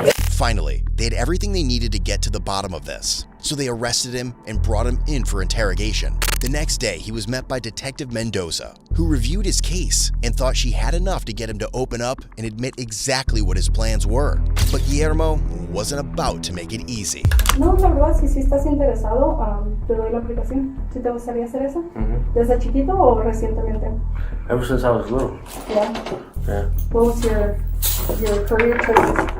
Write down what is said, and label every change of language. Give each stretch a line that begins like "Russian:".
English: Finally, they had everything they needed to get to the bottom of this, so they arrested him and brought him in for interrogation. The next day, he was met by Detective Mendoza, who reviewed his case and thought she had enough to get him to open up and admit exactly what his plans were. But Guillermo wasn't about to make it easy.
Spanish: No, la verdad, si estás interesado, te doy la aplicación. ¿Si te gustaría hacer eso? ¿Desde chiquito o recientemente?
English: Ever since I was little. Yeah. Yeah. What was your career choices?